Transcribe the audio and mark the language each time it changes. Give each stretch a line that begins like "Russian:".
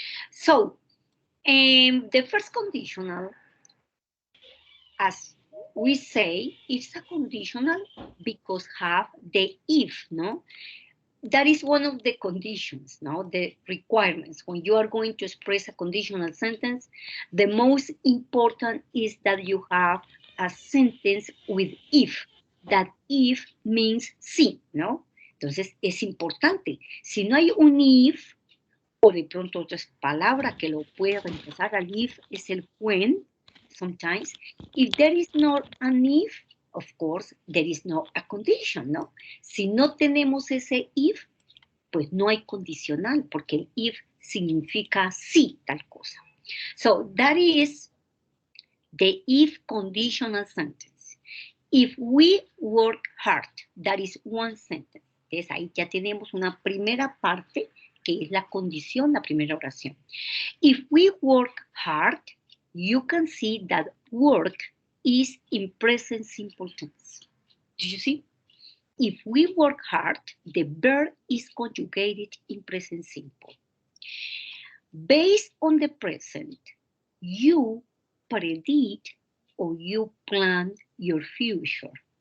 English: So, the first conditional, as we say, is a conditional because have the if, no? That is one of the conditions, no? The requirements. When you are going to express a conditional sentence, the most important is that you have a sentence with if. That if means
Spanish: sí, ¿no? Entonces, es importante. Si no hay un if, o de pronto otra palabra que lo puede reemplazar al if, es el when, sometimes.
English: If there is not an if, of course, there is no a condition, ¿no?
Spanish: Si no tenemos ese if, pues no hay condicional, porque el if significa sí, tal cosa.
English: So, that is the if conditional sentence. If we work hard, that is one sentence.
Spanish: Entonces, ahí ya tenemos una primera parte, que es la condición, la primera oración.
English: If we work hard, you can see that work is in present simple tense. Do you see? If we work hard, the verb is conjugated in present simple. Based on the present, you predict or you plan your future.